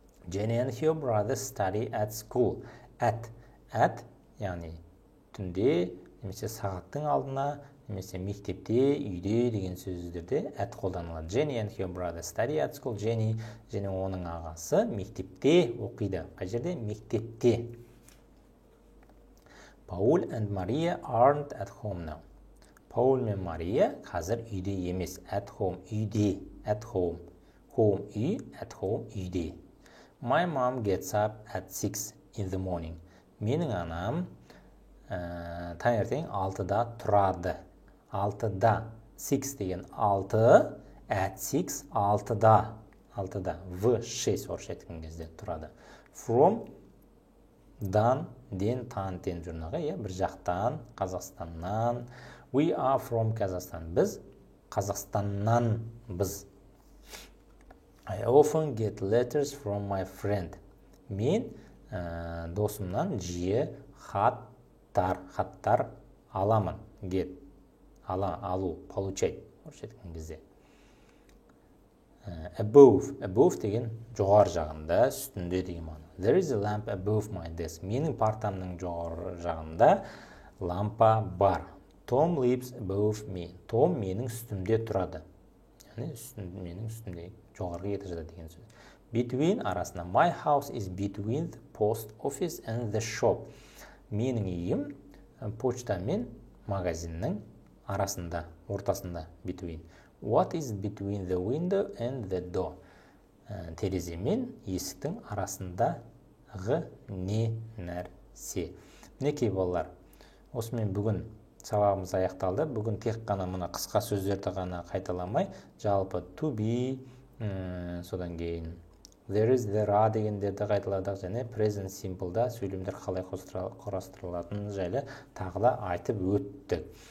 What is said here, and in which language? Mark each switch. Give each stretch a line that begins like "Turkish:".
English: Jenny and her brother study at school.
Kazakh: At, яғни түнде, немесе сағаттың алдына, немесе мектепте, үйде деген сөздерде at қолданылады.
English: Jenny and her brother study at school.
Kazakh: Jenny және оның ағасы мектепте оқиды. Қай жерде? Мектепте.
English: Paul and Maria aren't at home now.
Kazakh: Paul мен Maria қазір үйде емес.
English: At home, үйде. At home. Home, үй. At home, үйде. My mom gets up at 6 in the morning.
Kazakh: Менің анам таңертең 6-да тұрады. 6-да. 6 деген 6, at 6, 6-да. 6-да. В6 орысша айтқан кезде тұрады. From, дан, ден, тан, тен жұрнағы, бір жақтан, Қазақстаннан.
English: We are from Kazakhstan.
Kazakh: Біз Қазақстаннан біз.
English: I often get letters from my friend.
Kazakh: Мен досымнан жиі хаттар аламын. Get. Алу, получать. Орысша айтқан кезде. Above деген жоғар жағында, үстінде деген мағына.
English: There is a lamp above my desk.
Kazakh: Менің партамның жоғар жағында лампа бар.
English: Tom lives above me.
Kazakh: Том менің үстімде тұрады. Яғни менің үстімде жоғарғы етажда деген сөз. Between арасында.
English: My house is between the post office and the shop.
Kazakh: Менің үйім почта мен магазиннің арасында, ортасында.
English: Between. What is between the window and the door?
Kazakh: Терезе мен есіктің арасындағы не нәрсе. Мінекей балалар, осымен бүгін сабағымыз аяқталды. Бүгін тек қана мына қысқа сөздерді ғана қайталамай, жалпы to be, содан кейін there is, there are дегендерді қайталадық, және present simple'да сөйлемдер қалай құрастырылатыны жайлы тағы да айтып өттік.